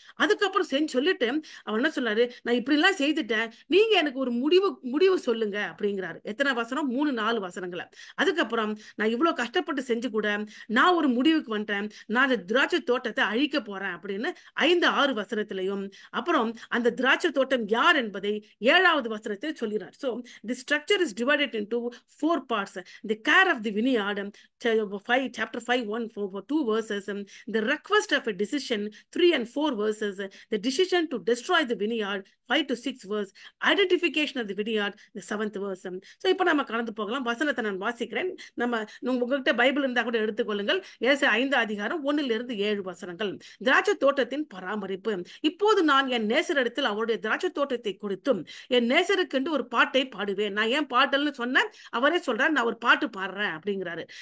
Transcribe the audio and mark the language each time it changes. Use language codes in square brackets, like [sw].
[ta] அதுக்கப்புறம் சொல்லிட்டு அவன் என்ன சொல்றாரு? நான் இப்படி எல்லாம் செய்துட்டேன், நீங்க எனக்கு ஒரு முடிவு சொல்லுங்க அப்படிங்கிறாரு. எத்தனை வசனம்? 3-4 வசனங்களை. அதுக்கப்புறம் நான் இவ்வளவு கஷ்டப்பட்டு செஞ்சு கூட நான் ஒரு முடிவுக்கு வந்துட்டேன், நான் அந்த திராட்சை தோட்டத்தை அழிக்க போறேன் அப்படின்னு 5-6 வசனத்திலையும், அப்புறம் அந்த திராட்சை தோட்டம் யார் என்பதை 7வது வசனத்தில் சொல்கிறார். [en] The structure is divided into 4 parts. The care of the vineyard, chapter 5, 1-2 verses, the request of a decision 3 and 4 verses, the decision to destroy the vineyard 5-6 verse, identification of the vineyard the 7th verse. [ta] இப்போ நம்ம கடந்து போகலாம். வசனத்தை நான் வாசிக்கிறேன். உங்ககிட்ட Bible இருந்தா கூட எடுத்துக்கொள்ளுங்கள். ஏசாயா 5ஆம் அதிகாரம் 1-7 வசனங்கள். திராட்சை தோட்டத்தின் பராமரிப்பு. இப்போது நான் என் நேசரிடத்தில் அவருடைய திராட்சை தோட்டத்தை கொடுத்தும் என் நேசருக்கு என்று ஒரு பாட்டை பாடுவேன். நான் ஏன் பாடல்னு சொன்னேன், அவரே சொல்றாரு நான் ஒரு பாட்டு பாடுறேன் அப்படிங்கிறாரு.